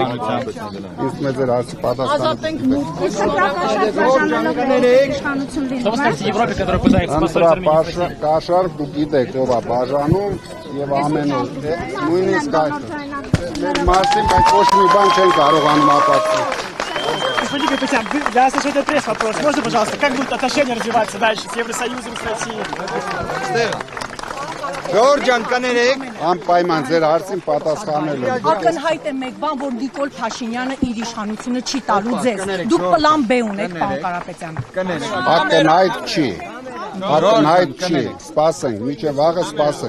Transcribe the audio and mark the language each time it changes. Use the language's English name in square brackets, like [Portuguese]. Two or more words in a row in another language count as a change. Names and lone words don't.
[Armenian] Իսկ մեզ էր հարցի պատասխանը։ Ընտրակաշառք դուք գիտեք ով է բաժանում եւ ամեն օր նույնիսկ այդ մեր մասին բայց ոչ մի բան չեն կարողանում ապացուցել։ [Russian] Господин Капитан, для Associated Press вопрос. Можно, пожалуйста, как будут отношения развиваться дальше с Евросоюзом, с Россией? [Armenian] Ժորժան կներեք, անպայման ձեր հարցին պատասխանել եմ։ Ակնհայտ է մեկ բան, որ Նիկոլ Փաշինյանը իր իշխանությունը չի տալու ձեզ։ Դուք պլան B ունեք, պարոն Կարապետյան։ Ակնհայտ չի։ Ակնհայտ չի։ Սպասենք, միջև վաղը սպասենք։